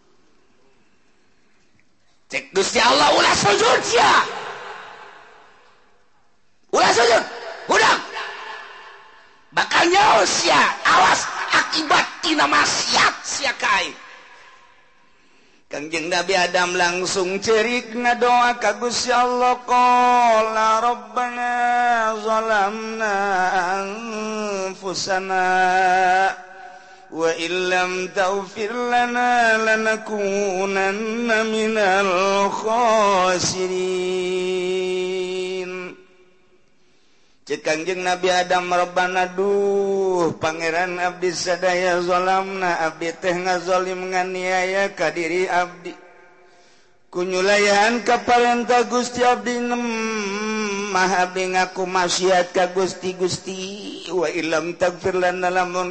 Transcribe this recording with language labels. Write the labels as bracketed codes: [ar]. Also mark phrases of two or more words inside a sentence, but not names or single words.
[su] cek Gusti Allah ulah sujud sia ulah sujud budak bakal nyaho sia awas akibat tina maksiat sia kae Kangjeng Nabi Adam langsung cerik ngadoa ka Gusti Allah [ar] قال ربنا ظلمنا أنفسنا وإن لم تغفر لنا لنكونن من [su] khasirin cek Kangjeng Nabi Adam rabbana duh pangeran abdi sadaya zalamna abdi teh ngazalim nganiaya ka diri abdi kunyulayan ka parentah Gusti abdi mah abdi ngaku maksiat ka Gusti [ar] وإن لم تغفر لنا [su] lamun